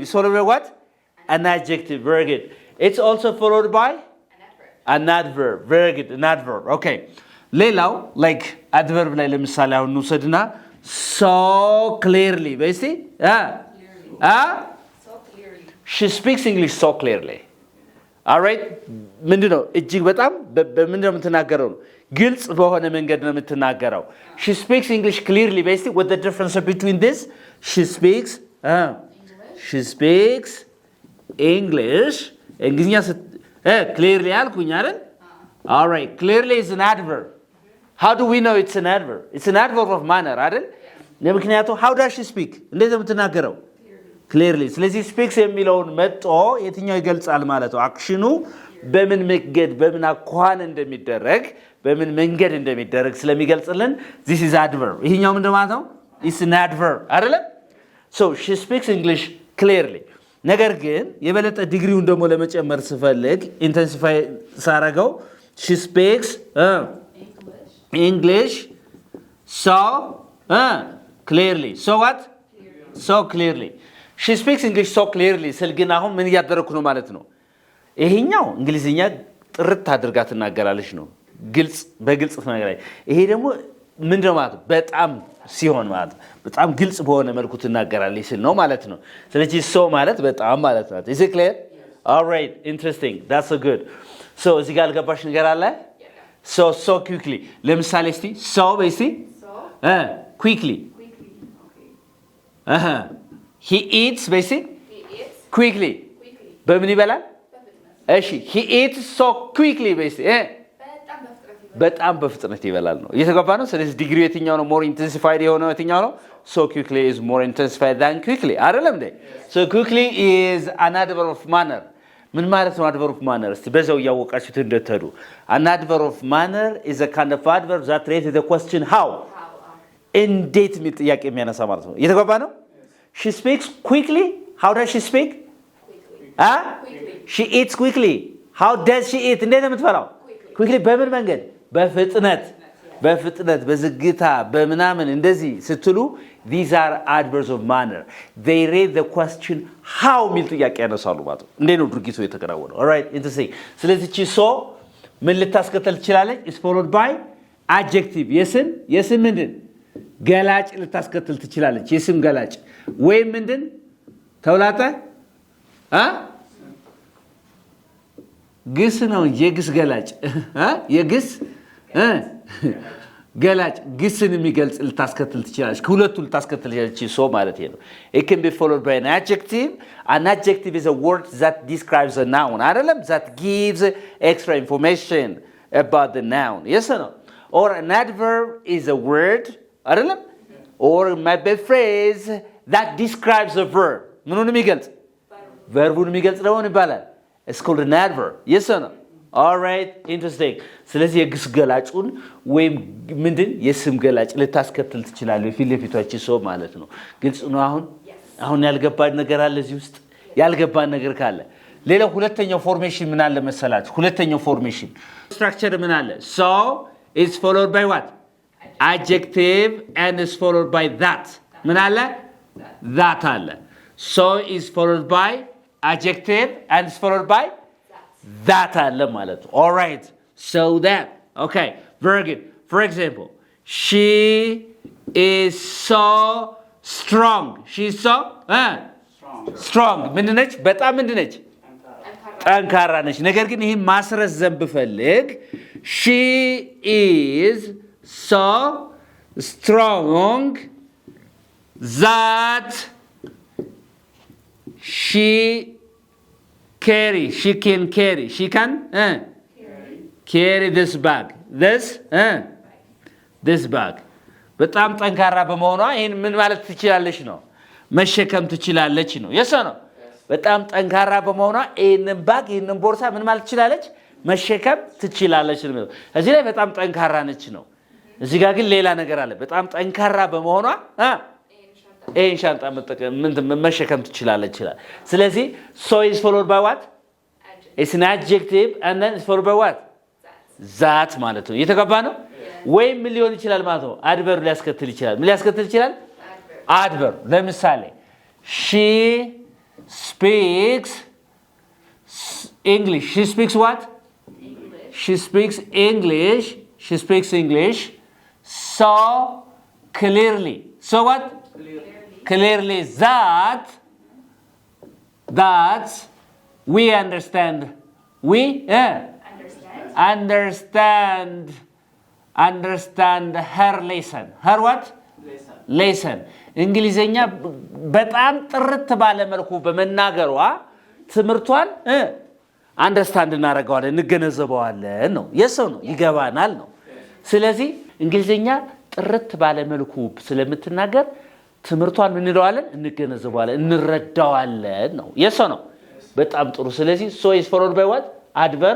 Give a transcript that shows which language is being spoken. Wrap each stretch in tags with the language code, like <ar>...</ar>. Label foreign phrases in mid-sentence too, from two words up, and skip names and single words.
<en>It's followed by what? An adjective. Very good. It's also followed by An adverb. an adverb. Very good. An adverb.</en> <am>Okay. ሌላው</am> <en>like adverb</en> <am>ላይ ለምሳሌ አሁን እንውሰድና</am> <en>so clearly.</en> <am>በስቲ</am> <en>So clearly. she speaks English so clearly. All right?</en> <am>ምንድነው እጅግ በጣም በምንድነው የምትናገረው? ግልጽ በሆነ መንገድ ነው የምትናገረው.</am> <en>She speaks English clearly. በስቲ what the difference between this? She speaks English እንግሊዝኛ clearly</en> <am>አልኩኝ አይደል?</am> <en>All right, clearly is an adverb. How do we know it's an adverb? It's an adverb of manner</en> <am>አይደል? ለምክንያቱ</am> <en>how does she speak?</en> <am>እንዴት ነው የምትናገረው? Clearly. ስለዚህ speaks የሚለውን መጥቶ የትኛው ይገልጻል ማለት ነው? አክሽኑ በምን መንገድ በምን አኳኋን እንደሚደረግ በምን መንገድ እንደሚደረግ ስለሚገልጽልን</am> <en>this is adverb.</en> <am>ይሄኛው ምንድን ማለት ነው?</am> <en>It's an adverb አይደል? So she speaks English clearly.</en> <am>ነገር ግን የበለጠ ዲግሪውን ደግሞ ለመጨመር ስፈልግ ኢንተንሲፋይ ሳረገው</am> <en>she speaks English so clearly. So what? So clearly. She speaks English so clearly.</en> <am>ስል ግን አሁን ምን እያደረኩ ነው ማለት ነው? ይሄኛው እንግሊዝኛ ጥርት አድርጋ ትናገራለች ነው። በግልጽ ትናገራለች። ይሄ ደግሞ ምንድነው ማለት ነው? በጣም ሲሆን ማለት ነው። በጣም ግልጽ በሆነ መልኩ ትናገራለች ስል ነው ማለት ነው። ስለዚህ so ማለት በጣም ማለት ነው።</am> <en>Is it clear? All right, interesting. That's so good. So</en> <am>እዚህ ጋር አልገባሽ ነገር አለ?</am> <en>So quickly.</en> <am>ለምሳሌ እስቲ so በስቲ</am> <en>So quickly. quickly. Okay. He eats በስቲ He eats quickly. quickly.</en> <am>በምን ይበላል? በፍጥነት.</am> <en>እሺ he eats so quickly በስቲ</en> <am>በጣም በፍጥነት ይበላል. በጣም በፍጥነት ይበላል ነው እየተገባ ነው ስለዚህ ዲግሪ የትኛው ነው</am> <en>more intensified</en> <am>የሆነው የትኛው ነው</am> <en>so quickly is more intensified than quickly</en> <am>አይደለም እንዴ</am> <en>so quickly is an adverb of manner</en> <am>ምን ማለት ነው</am> <en>adverb of manner</en> <am>እስቲ በዛው ያወቃችሁት እንደተዱ</am> <en>an adverb of manner is a kind of adverb that raises the question how</en> <am>እንዴት ምን ጥያቄ የሚያነሳ ማለት ነው እየተገባ ነው</am> <en>she speaks quickly how does she speak Quickly. she eats quickly how does she eat</en> <am>እንዴት ነው የምትበላው quickly በምን መንገድ በፍጥነት በዝግታ በመናምን እንደዚህ ስትሉ</am> <en>these are adverbs of manner they raise the question how</en> <am>ሚል ጥያቄ ያነሳሉ ማለት ነው እንዴት ነው ድርጊቱ የተከናወነው</am> <en>all right interesting</en> <am>ስለዚህ እቺ so ምን ልታስከተል ትችላለች</am> <en>is followed by adjective</en> <am>የስም ምንድን ገላጭ ልታስከተል ትችላለች የስም ገላጭ ወይ ምንድን ተውላጠ ግስ ነው የግስ ገላጭ የግስ ገላጭ ግስን የሚገልጽ ልታስከትል ትችላለች ከሁለቱ ልታስከትል ትችላለች ሶ ማለት ነው</am> <en>it can be followed by an adjective is a word that describes a noun</en> <am>አይደለም</am> <en>that gives extra information about the noun yes or no or an adverb is a word አይደለም or might be a phrase that describes a verb</en> <am>ምኑን የሚገልጽ verb-ን የሚገልጽ ደግሞ ይባላል</am> <en>it's called an adverb yes or no all right interesting</en> <am>ስለዚህ የግስ ገላጩን ወይም ምንድን የስም ገላጭ ልታስከትል ትችላለህ ፊት ለፊቷች ሰው ማለት ነው ግልጽ ነው አሁን ያልገባን ነገር አለ እዚህ ውስጥ ያልገባን ነገር ካለ ሌላው ሁለተኛው ፎርሜሽን ምን አለ መሰላችሁ ሁለተኛው ፎርሜሽን ስትራክቸር ምን አለ</am> <en>so is followed by what adjective and is followed by that</en> <am>ምን አለ</am> <en>that አለ so is followed by adjective and is followed by that</en> <am>አለ ማለት ነው</am> <en>all right so that okay very good for example she is so strong she's so strong</en> <am>ምንድነች በጣም ምንድነች ጠንካራ ነች ነገር ግን ይሄን ማስረዘም ብፈልግ</am> <en>she is so strong that she can carry this bag this bag</en> <am>በጣም ጠንካራ በመሆኗ ይሄን ምን ማለት ትችላለች ነው መሸከም ትችላለች ነው የሰ ነው በጣም ጠንካራ በመሆኗ ይሄንን ባግ ይሄንን ቦርሳ ምን ማለት ትችላለች መሸከም ትችላለች ነው እዚህ ላይ በጣም ጠንካራ ነች ነው እዚህ ጋር ግን ሌላ ነገር አለ በጣም ጠንካራ በመሆኗ ይሄን ሻንጣ መሸከም ትችላለች ይላል ስለዚህ</am> <en>so is followed by what it's an adjective and then it's followed by what that</en> <am>ማለት ነው የተገባ ነው ወይ ምን ሊሆን ይችላል ማለት ነው</am> <en>adverb</en> <am>ሊያስከትል ይችላል ምን ሊያስከትል ይችላል</am> <en>adverb ለምሳሌ she speaks English she speaks what she speaks English so clearly so what clearly that we understand her lesson her what lesson</en> <am>እንግሊዘኛ በጣም ጥርት ባለ መልኩ በመናገሯ ትምርቷን አንደርስታንድ እናረጋዋለን እንገነዘበዋለን ነው የሰው ነው ይገባናል ነው ስለዚህ እንግሊዘኛ ጥርት ባለ መልኩ ስለምትናገር ትምርቷን ምን እንለዋለን እንገነዘበዋለን እንረዳዋለን ነው የሰው ነው በጣም ጥሩ ስለዚህ</am> <en>so is followed by what adverb</en>